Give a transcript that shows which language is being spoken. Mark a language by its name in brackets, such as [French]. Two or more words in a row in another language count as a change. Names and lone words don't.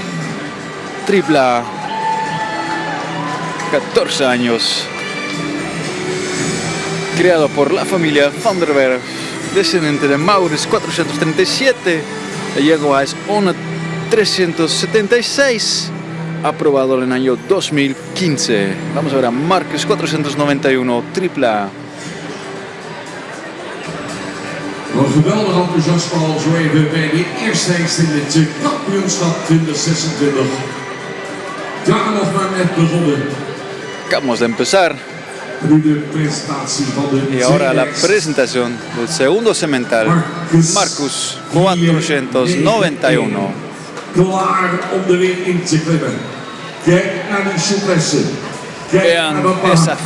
[Spanish] Tripla. 14 años. Creado por la familia Van der Werf. Descendiente de Maurits 437. La yegua es Ona 376. Aprobado en el año 2015. Vamos a ver a Marcus 491 tripla. [Dutch] Een geweldig enthousiasme al zo even bij de eerste hengst in het kampioenschap 2026. Ja, nog maar net begonnen. [Spanish] Acabamos de empezar. [Dutch] Nu de presentatie van de [Spanish] Y ahora la [Dutch] tweede hengst. [Spanish] presentación del segundo semental. Marcus 491. [Dutch] Klaar om de ring in te klimmen. Kijk naar die souplesse. Kijk [Spanish] Vean [Dutch] naar de [Spanish] esa [Dutch] baan.